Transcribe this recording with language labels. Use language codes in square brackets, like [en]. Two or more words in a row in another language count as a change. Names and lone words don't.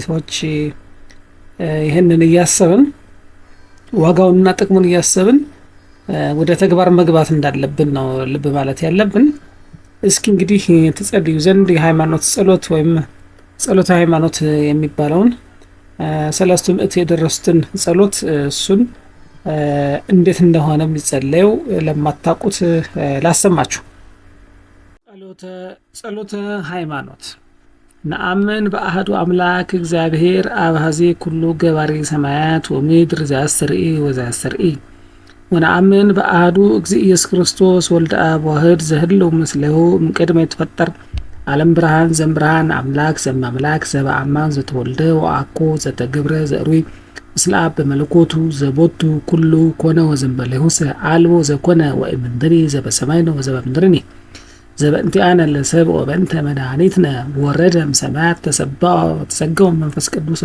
[am] ሰዎች ይህንን እያሰብን ዋጋውንና ጥቅሙን እያሰብን ወደ ተግባር መግባት እንዳለብን ነው ልብ ማለት ያለብን። እስኪ እንግዲህ ተጸልዩ ዘንድ የሃይማኖት ጸሎት ወይም ጸሎተ ሃይማኖት የሚባለውን 3 ምዕት የደረሱትን ጸሎት እሱን እንዴት እንደሆነ የሚጸለየው ለማታውቁት ላሰማችሁ። [gez] ጸሎተ ሃይማኖት ነአምን በአሐዱ አምላክ እግዚአብሔር አብ ኀዜ ኩሉ ገባሬ ሰማያት ወምድር ዘያስተርኢ ወዘያስተርኢ ወነአምን በአሐዱ እግዚእ ኢየሱስ ክርስቶስ ወልደ አብ ዋሕድ ዘህልው ምስሌሁ እምቅድመ ይትፈጠር ዓለም ብርሃን ዘእምብርሃን አምላክ ዘእማምላክ ዘበአማን ዘተወልደ ወአኮ ዘተገብረ ዘእሩይ ምስለ አብ በመለኮቱ ዘቦቱ ኩሉ ኮነ ወዘእምበሌሁ አልቦ ዘኮነ ወእምንትኒ ዘበሰማይነ ወዘበምድርኒ ዘበእንቲአነ ለሰብእ ወበእንተ መድኃኒትነ ወረደ እምሰማያት ተሰገወ መንፈስ ቅዱስ